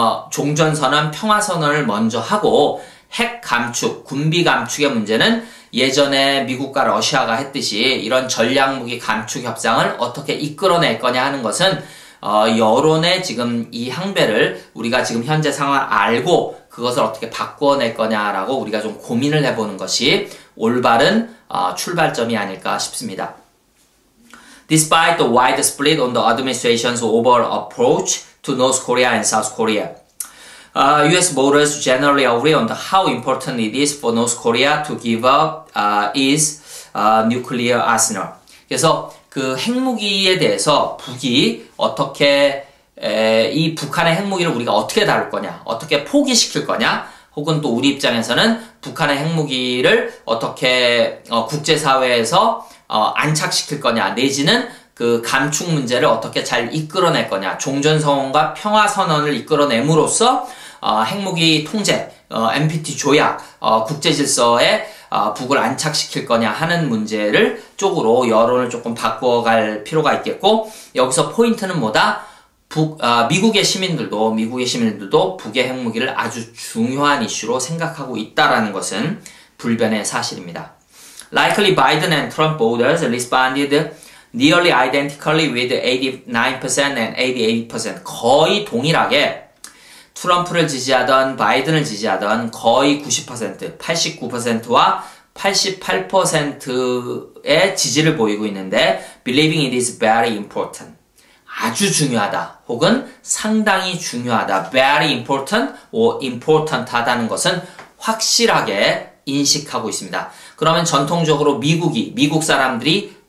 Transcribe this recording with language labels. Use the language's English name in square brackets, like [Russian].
[Korean] 종전선언, 평화선언을 먼저 하고 핵 감축, 군비 감축의 문제는 예전에 미국과 러시아가 했듯이 이런 전략무기 감축 협상을 어떻게 이끌어낼 거냐 하는 것은 여론의 지금 이 항배를 우리가 지금 현재 상황을 알고 그것을 어떻게 바꿔낼 거냐라고 우리가 좀 고민을 해보는 것이 올바른 출발점이 아닐까 싶습니다. [English] Despite the wide split on the administration's overall approach to North Korea and South Korea, U.S. voters generally agree on how important it is for North Korea to give up its nuclear arsenal. [Korean] 그래서 그 핵무기에 대해서 북이 어떻게 이 북한의 핵무기를 우리가 어떻게 다룰 거냐, 어떻게 포기시킬 거냐, 혹은 또 우리 입장에서는 북한의 핵무기를 어떻게 국제사회에서 안착시킬 거냐, 내지는 그 감축 문제를 어떻게 잘 이끌어낼 거냐, 종전선언과 평화선언을 이끌어냄으로써 핵무기 통제, NPT 조약, 국제질서에 북을 안착시킬 거냐 하는 문제를 쪽으로 여론을 조금 바꿔갈 필요가 있겠고, 여기서 포인트는 뭐다? 미국의 시민들도 북의 핵무기를 아주 중요한 이슈로 생각하고 있다라는 것은 불변의 사실입니다. [English] Likely Biden and Trump voters responded nearly identically with 89% and 88%. [Korean] 거의 동일하게 트럼프를 지지하던 바이든을 지지하던 거의 90%, 89%와 88%의 지지를 보이고 있는데 [English] believing it is very important. [Korean] 아주 중요하다 혹은 상당히 중요하다, [English] very important or important [Korean] 하다는 것은 확실하게 인식하고 있습니다. 그러면 전통적으로 미국 사람들이